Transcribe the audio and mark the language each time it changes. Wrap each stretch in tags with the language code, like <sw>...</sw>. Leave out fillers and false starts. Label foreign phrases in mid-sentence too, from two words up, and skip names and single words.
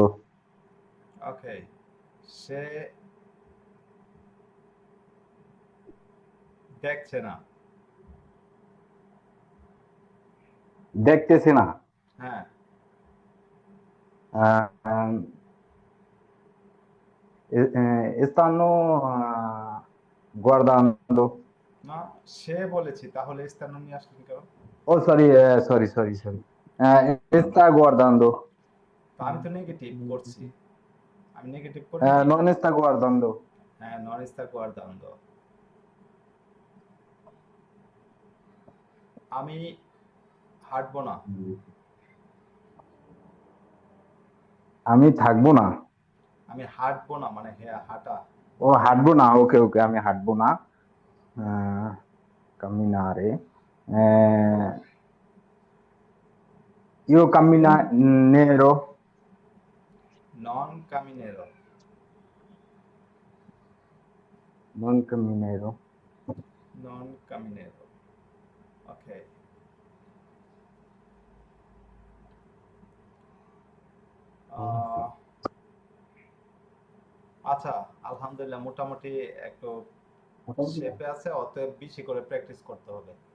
<bn>ওকে, সে দেখছে না। দেখতেছি না। হ্যাঁ, আহ,</bn> <it>stanno guardando.</it> <bn>না, সে বলেছি, তাহলে স্থান নিয়ে আসলেন কেন?</bn> <it>Oh, sorry. Sta guardando.</it> <bn>তো আমি তো নেগেটিভ করছি, আমি নেগেটিভ করিনি।</bn> <it>Non sta guardando.</it> <bn>হ্যাঁ,</bn> <it>Non stanno guardando.</it> <bn>আমি হাঁটবো না। আমি থাকবো না। আমি হাঁটবো না মানে হ্যাঁ হাঁটা। ও হাঁটবো না, ওকে আমি হাঁটবো না। Camminare.</bn> <it>Io camminerò. Non camminerò. Non camminerò. Non camminerò. ওকে।</it> <bn>আচ্ছা, আলহামদুলিল্লাহ, মোটামুটি একটু শেপে আছে, অতএব বেশি করে প্র্যাকটিস করতে হবে।</bn>